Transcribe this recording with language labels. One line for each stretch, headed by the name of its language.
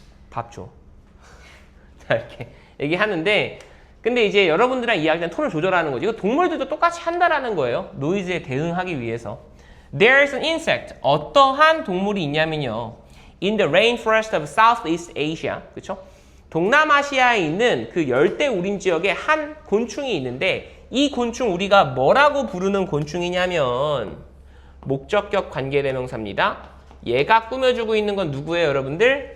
Korean: 밥 줘. 이렇게 얘기하는데 근데 이제 여러분들이랑 이야기하는 톤을 조절하는 거죠. 이거 동물들도 똑같이 한다라는 거예요. 노이즈에 대응하기 위해서.
English: There's an insect.
Korean: 어떠한 동물이 있냐면요.
English: In the rainforest of Southeast Asia.
Korean: 그렇죠? 동남아시아에 있는 그 열대 우림 지역에 한 곤충이 있는데 이 곤충 우리가 뭐라고 부르는 곤충이냐면 목적격 관계대명사입니다. 얘가 꾸며주고 있는 건 누구예요, 여러분들?